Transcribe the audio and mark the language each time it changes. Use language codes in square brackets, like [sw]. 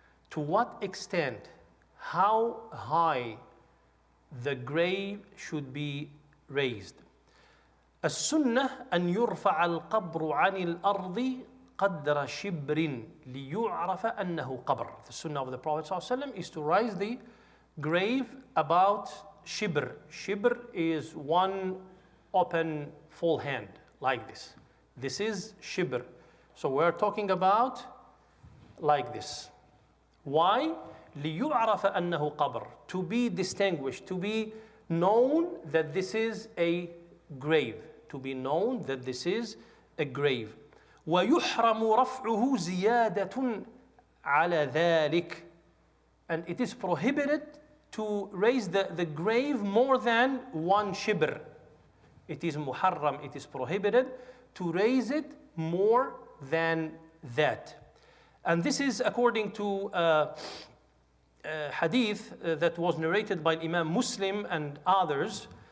[en] To what extent, how high the grave should be raised. [ar] السنة أن يرفع القبر عن الأرض قدر شبر ليعرف أنه قبر. [en] The sunnah of the Prophet ﷺ is to raise the grave about shibr. Shibr is one open full hand like this. This is shibr. So we're talking about like this. Why? [ar] ليعرف أنه قبر. [en] To be distinguished, to be known that this is a grave. To be known that this is a grave. [ar] ويحرم رفعه زيادة على ذلك. [en] And it is prohibited to raise the grave more than one shibr. It is muharram, it is prohibited to raise it more than that. And this is according to hadith that was narrated by Imam Muslim and others.